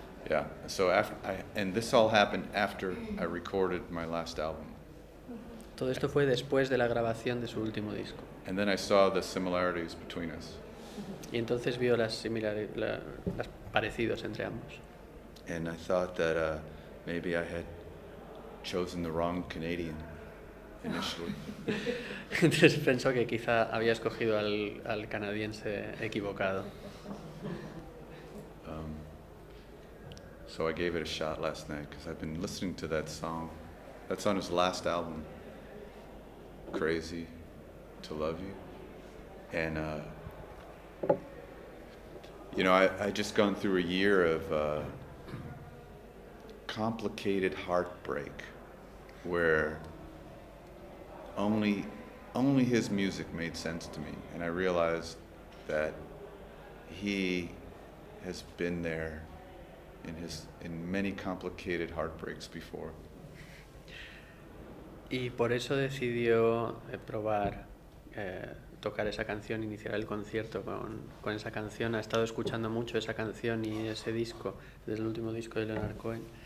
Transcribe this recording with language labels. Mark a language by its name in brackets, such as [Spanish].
[English] Yeah, so and this all happened after I recorded my last album. [Spanish] Todo esto fue después de la grabación de su último disco. [English] And then I saw the similarities between us. [Spanish] Y entonces vio las parecidos entre ambos. [English] And I thought that maybe I had chosen the wrong Canadian initially. [Spanish] Entonces pensó que quizá había escogido al canadiense equivocado. [English] So I gave it a shot last night because I've been listening to that song. That's on his last album, Crazy to Love You. And, you know, I just gone through a year of complicated heartbreak where only his music made sense to me. And I realized that he has been there in many complicated heartbreaks before. [Spanish] Y por eso decidió probar tocar esa canción, iniciar el concierto con esa canción. Ha estado escuchando mucho esa canción y ese disco, desde el último disco de Leonard Cohen.